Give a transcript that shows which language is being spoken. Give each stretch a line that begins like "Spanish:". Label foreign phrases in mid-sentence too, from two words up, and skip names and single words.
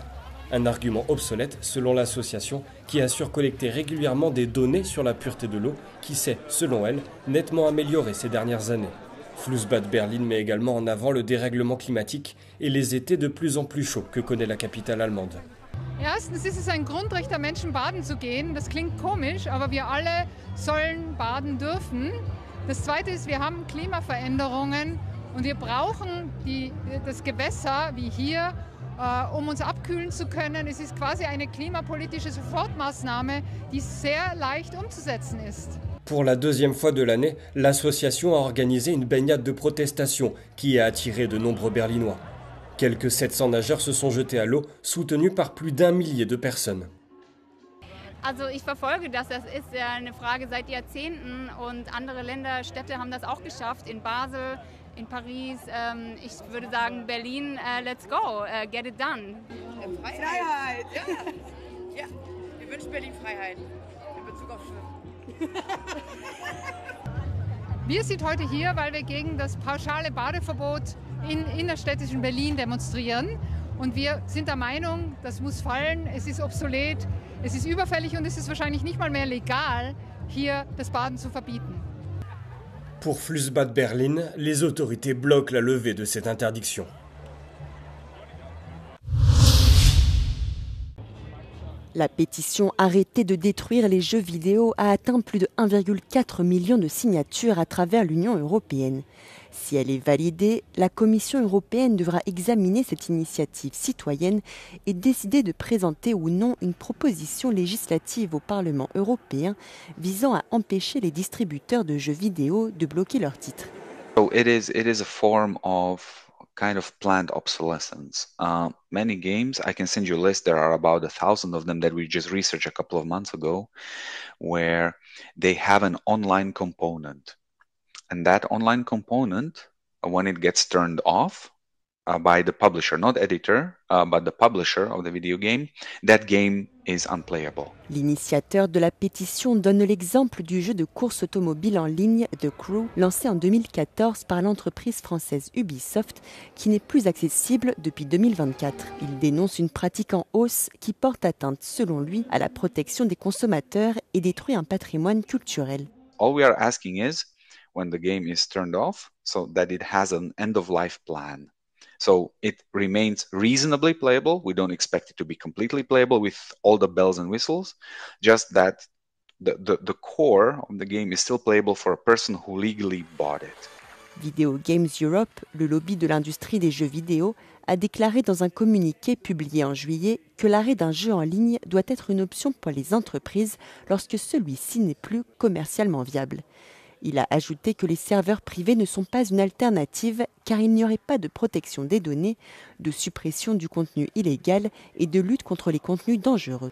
French: Un argument obsolète selon l'association qui assure collecter régulièrement des données sur la pureté de l'eau qui s'est, selon elle, nettement améliorée ces dernières années. Flussbad Berlin met également en avant le dérèglement climatique et les étés de plus en plus chauds que connaît la capitale allemande.
German: Erstens ist es ein Grundrecht der Menschen, baden zu gehen. Das klingt komisch, aber wir alle sollen baden dürfen. Das Zweite ist, wir haben Klimaveränderungen und wir brauchen das Gewässer wie hier, um uns abkühlen zu können. Es ist quasi eine klimapolitische Sofortmaßnahme, die sehr leicht umzusetzen ist.
French: Pour la 2e fois de l'année, l'association a organisé une baignade de protestation qui a attiré de nombreux Berlinois. Quelques 700 nageurs se sont jetés à l'eau, soutenus par plus d'1 millier de personnes.
German: Also ich verfolge das. Das ist ja eine Frage seit Jahrzehnten und andere Länder, Städte haben das auch geschafft. In Basel, in Paris, ich würde sagen Berlin,
English: let's go, get it done.
German: Freiheit! Ja. Ja, wir wünschen Berlin Freiheit in Bezug auf Schwimmen. Wir sind heute hier, weil wir gegen das pauschale Badeverbot in innerstädtischen Berlin demonstrieren. Und wir sind der Meinung, das muss fallen, es ist obsolet, es ist überfällig und es ist wahrscheinlich nicht mal mehr legal, hier das Baden zu verbieten.
French: Pour Flussbad Berlin, les autorités bloquent la levée de cette interdiction. La pétition « Arrêtez de détruire les jeux vidéo » a atteint plus de 1,4 million de signatures à travers l'Union européenne. Si elle est validée, la Commission européenne devra examiner cette initiative citoyenne et décider de présenter ou non une proposition législative au Parlement européen visant à empêcher les distributeurs de jeux vidéo de bloquer leurs titres.
English: So it is a form of kind of planned obsolescence. Many games, I can send you a list, there are about 1,000 of them that we just researched a couple of months ago, where they have an online component. And that online component, when it gets turned off by the publisher, not editor, but the publisher of the video game, that game is unplayable.
French: L'initiateur de la pétition donne l'exemple du jeu de course automobile en ligne The Crew, lancé en 2014 par l'entreprise française Ubisoft, qui n'est plus accessible depuis 2024. Il dénonce une pratique en hausse qui porte atteinte, selon lui, à la protection des consommateurs et détruit un patrimoine culturel.
English: All we are asking is, when the game is turned off, so that it has an end-of-life plan. So it remains reasonably playable. We don't expect it to be completely playable with all the bells and whistles, just that the core of the game is still playable for a person who legally bought it.
French: Video Games Europe, le lobby de l'industrie des jeux vidéo, a déclaré dans un communiqué publié en juillet que l'arrêt d'un jeu en ligne doit être une option pour les entreprises lorsque celui-ci n'est plus commercialement viable. Il a ajouté que les serveurs privés ne sont pas une alternative car il n'y aurait pas de protection des données, de suppression du contenu illégal et de lutte contre les contenus dangereux.